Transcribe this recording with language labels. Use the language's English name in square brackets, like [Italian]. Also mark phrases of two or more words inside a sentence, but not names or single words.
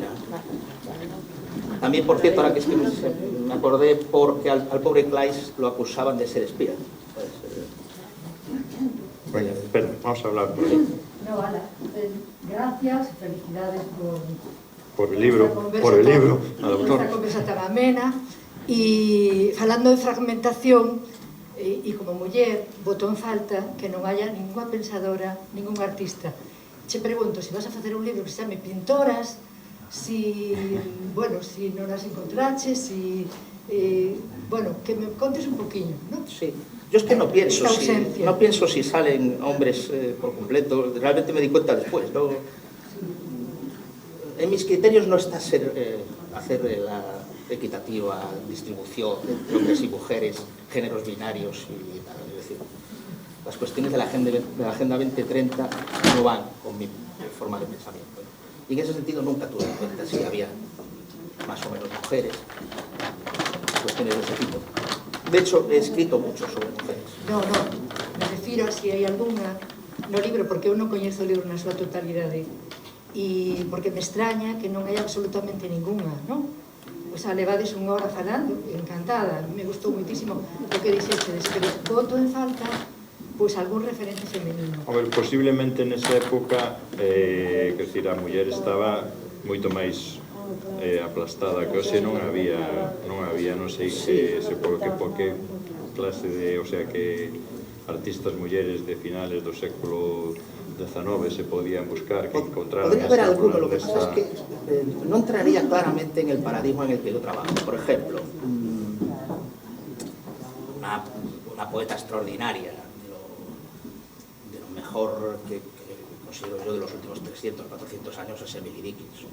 [Spanish] También, por cierto, ahora que es que me acordé, porque al pobre Kleist lo acusaban de ser espía. Venga, espera, vamos a hablar por ahí. No, Ala, gracias, felicidades por el libro, por esta conversa tan amena. [Galician] E falando de fragmentación, e como muller, boto en falta que non haya ninguna pensadora, ningún artista. Che pregunto, se vas a facer un libro que se chame Pintoras, si non as encontraches, que me contes un poquinho, ¿no? [Spanish] Sí. Yo es que no pienso si salen hombres por completo, realmente me di cuenta después, ¿no? En mis criterios no está hacer la equitativa distribución de hombres y mujeres, géneros binarios y tal, es decir, las cuestiones de la Agenda 2030 no van con mi forma de pensamiento, ¿no? Y en ese sentido nunca tuve en cuenta si había más o menos mujeres, cuestiones de ese tipo. De hecho, he escrito mucho sobre mujeres. [Galician] No, me refiro a si hai algunha no libro, porque eu non coñezo o libro na súa totalidade, e porque me extraña que non hai absolutamente ninguna, non? O sea, levades unha hora falando, encantada, me gustou muitísimo o que dixestes, pero voto en falta pois algún referente femenino. Hombre, posiblemente nesa época, quer decir, a muller estaba moito máis aplastada que hoxe non había, non sei se por que clase de, o sea, que artistas mulleres de finales do século XIX se podían buscar, que encontraran... [Spanish] Podría haber alguno, lo que pasa es que no entraría claramente en el paradigma en el que yo trabajo. Por ejemplo, una poeta extraordinaria, de lo mejor que considero yo de los últimos 300, 400 años, es Emily Dickinson.